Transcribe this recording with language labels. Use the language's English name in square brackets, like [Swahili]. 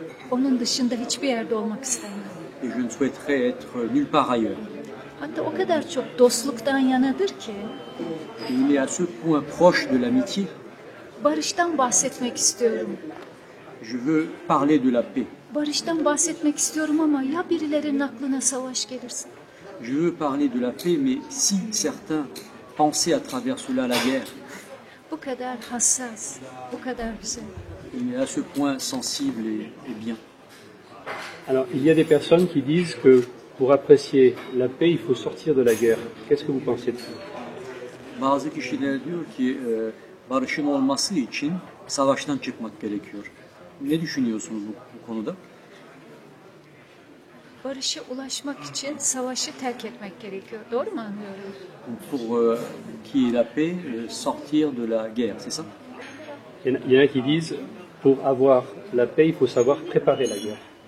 [Turkish] Onun dışında hiçbir yerde olmak istemem. [French] Et je ne souhaiterais être nulle part ailleurs. [Turkish] Hatta o kadar çok dostluktan yanadır ki, [French] Et il est à ce point proche de l'amitié, [Turkish] barıştan bahsetmek istiyorum. [French] je veux parler de la paix. [Turkish] Barıştan bahsetmek istiyorum ama ya birilerinin aklına savaş gelirse? [French] Je veux parler de la paix, mais si certains pensaient à travers cela la guerre, [Turkish] Bu kadar hassas, bu kadar güzel. [French] il est à ce point sensible et bien. Alors, il y a des personnes qui disent que pour apprécier la paix, il faut sortir de la guerre. Qu'est-ce que vous pensez de ça? [Turkish] Bazı kişiler diyor ki barışın olması için savaştan çıkmak gerekiyor. Ne düşünüyorsunuz bu konuda? Barışa ulaşmak için savaşı terk etmek gerekiyor. Doğru mu anlıyorum? [French] Pour qu'il y ait la paix, sortir de la guerre, c'est ça? Il y en a qui disent pour avoir la paix, il faut savoir préparer la guerre.